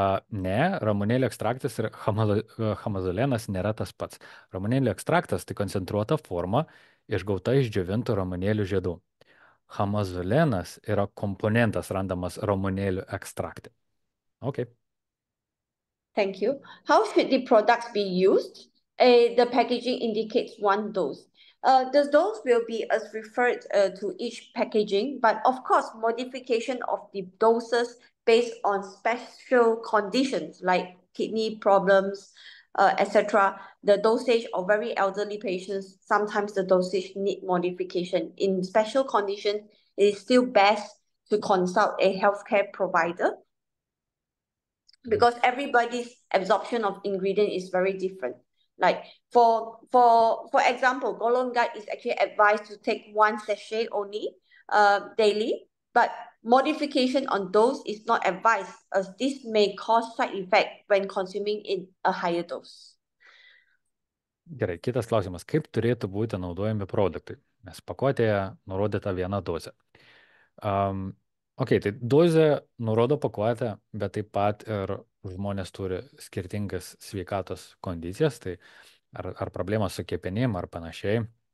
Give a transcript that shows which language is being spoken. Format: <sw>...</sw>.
<lt>Ne, ramunėlio ekstraktas ir hamazulenas nėra tas pats. Ramunėlio ekstraktas tai koncentruota forma išgauta iš džiovintų ramunėlių žiedų. hamazulenas yra komponentas randamas ramunėlių ekstrakte.</lt> <en>Okay. Thank you. How should the products be used? The packaging indicates one dose. The dose will be as referred to each packaging, but of course, modification of the doses based on special conditions like kidney problems, etc. The dosage of very elderly patients, sometimes the dosage need modification. In special conditions, it is still best to consult a healthcare provider because everybody's absorption of ingredient is very different. Like for example, golden guide is actually advised to take 1 sachet only daily, but modification on dose is not advised as this may cause side effect when consuming in a higher dose.</en> <lt>Gerai, kitas klausimas. Kaip turėtų būti naudojami produktai? Nes pakuotėje nurodyta viena dozė. Tai dozė nurodo pakuotę, bet taip pat ir žmonės turi skirtingas sveikatos kondicijas, tai ar problemas su kepenim ar panašiai.</lt>